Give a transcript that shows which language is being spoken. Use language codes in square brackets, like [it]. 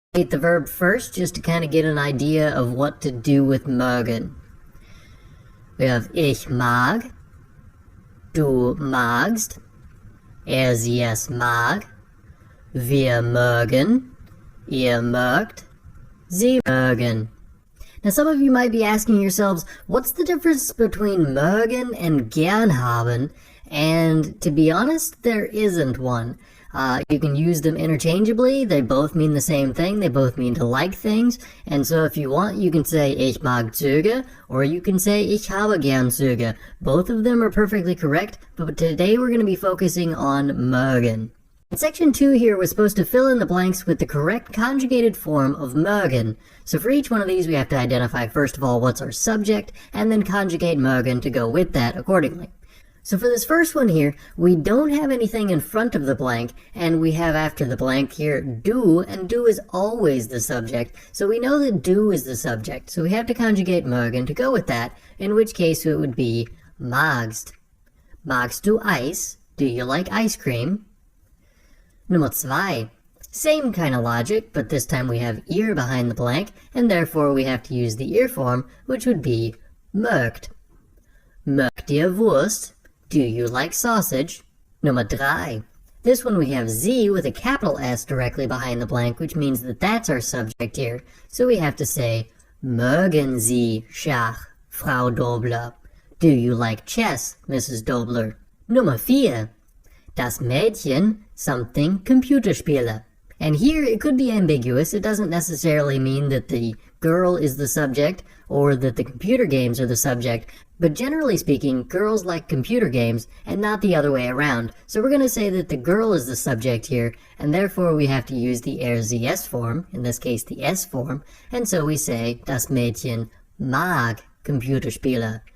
[en] The verb first, just to kind of get an idea of what to do with mögen. We have [de] ich mag, du magst, sie es mag, wir mögen, ihr mögt, sie mögen. [en] Now some of you might be asking yourselves, what's the difference between mögen and gern haben? And to be honest, there isn't one. You can use them interchangeably. They both mean the same thing. They both mean to like things. And so if you want, you can say [de] ich mag Züge, [en] or you can say [de] ich habe gern Züge. [en] Both of them are perfectly correct, but today we're going to be focusing on mögen. In section 2 here, we're supposed to fill in the blanks with the correct conjugated form of mögen. So for each one of these, we have to identify first of all what's our subject, and then conjugate mögen to go with that accordingly. So for this first one here, we don't have anything in front of the blank, and we have after the blank here du, and du is always the subject. So we know that du is the subject, so we have to conjugate mögen to go with that, in which case it would be magst. [de] Magst du Eis? [en] Do you like ice cream? [de] Nummer 2. Same kind of logic, but this time we have ihr behind the blank, and therefore we have to use the ihr form, which would be mögt. Mögt ihr Wurst? [en] Do you like sausage? [de] Nummer 3. This one we have sie with a capital S directly behind the blank, which means that that's our subject here. [en] So we have to say, [de] mögen Sie Schach, Frau Dobler? [en] Do you like chess, Mrs. Dobler? [de] Nummer 4. Das Mädchen something Computerspiele. [en] And here it could be ambiguous. It doesn't necessarily mean that the girl is the subject or that the computer games are the subject, but generally speaking, girls like computer games and not the other way around. So we're going to say that the girl is the subject here, and therefore we have to use the sie form, in this case the S form, and so we say [de] das Mädchen mag Computerspiele.